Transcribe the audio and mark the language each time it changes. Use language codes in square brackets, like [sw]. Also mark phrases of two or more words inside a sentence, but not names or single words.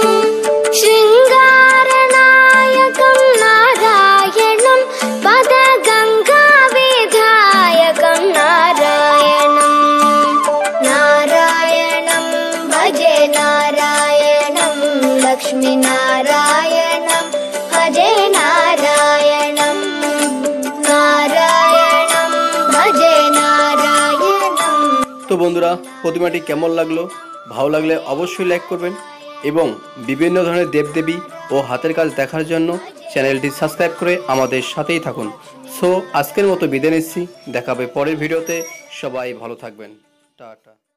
[sa] शृङ्गारनायकं नारायणं पदगङ्गाविधायकं नारायणं नारायणं भजे नारायणं लक्ष्मीनारायणं भजे नारायणं नारायणं भजे नारायणं। [bn] তো বন্ধুরা, প্রতিমাটি কেমন লাগলো? ভালো লাগলে অবশ্যই লাইক করবেন, এবং বিভিন্ন ধরনের দেবদেবী ও হাতের কাজ দেখার জন্য চ্যানেলটি সাবস্ক্রাইব করে আমাদের সাথেই থাকুন। সো আজকের মতো বিদায় নিচ্ছি, দেখা হবে পরের ভিডিওতে। সবাই ভালো থাকবেন। টাটা।